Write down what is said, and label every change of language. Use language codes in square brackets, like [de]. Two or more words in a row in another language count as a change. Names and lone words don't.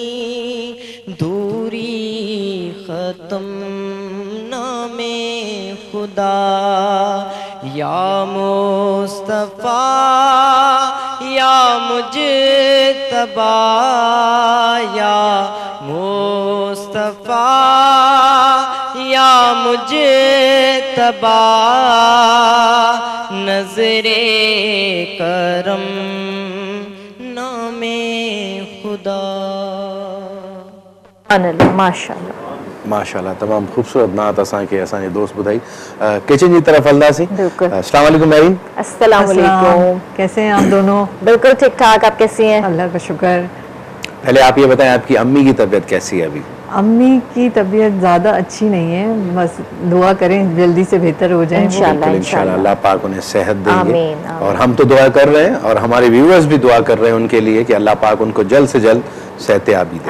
[ur] دوری ختم نامِ خدا یا مصطفیٰ یا مجتبیٰ یا مصطفیٰ یا مجتبیٰ نظرِ کرم نامِ خدا. [sd] माशाल्लाह माशाल्लाह तमाम खूबसूरत नात असांखे असांजे दोस्त ॿुधाई। किचन जी तरफ हलंदासीं। बिल्कुल। [ar] السلام علیکم मेरीन। السلام علیکم. [ur] کیسے ہیں آپ دونوں? بالکل ٹھیک ٹھاک، آپ کیسی ہیں? اللہ کا شکر. پہلے آپ یہ بتائیں آپ کی امی کی طبیعت کیسی ہے ابھی? امی کی طبیعت زیادہ اچھی نہیں ہے، بس دعا کریں جلدی سے بہتر ہو جائے. इंशाल्लाह انشاءاللہ اللہ پاک انہیں صحت دیں گے. آمین، آمین. اور ہم تو دعا کر رہے ہیں اور ہمارے ویورز بھی دعا کر رہے ہیں ان کے لیے کہ اللہ پاک ان کو جلد سے جلد صحت یابی دے.